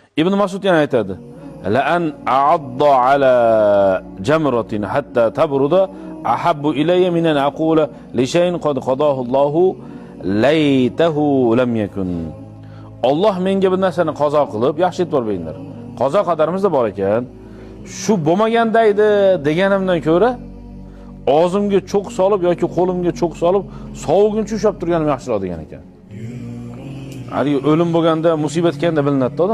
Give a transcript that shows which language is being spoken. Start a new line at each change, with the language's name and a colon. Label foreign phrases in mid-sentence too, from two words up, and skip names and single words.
Arabic: Ibn Mas'ud
Uzbek: yana aytadi:
Arabic: "لأن أعض على جمرة حتى تبرد أحب إلي من أن أقول لشيء قد قضاه الله ليته لم يكن."
Uzbek: Alloh menga bir narsani qazo qilib, yaxshi aytib beringlar. Qazo qadarimizda bor ekan. Shu bo'lmaganda edi deganimdan ko'ra, og'zimga cho'q solib yoki qo'limga cho'q solib, sovuguncha ushlab turganim yaxshiroq degan ekan. Hali o'lim bo'lganda, musibat kelganda bilinadi odam.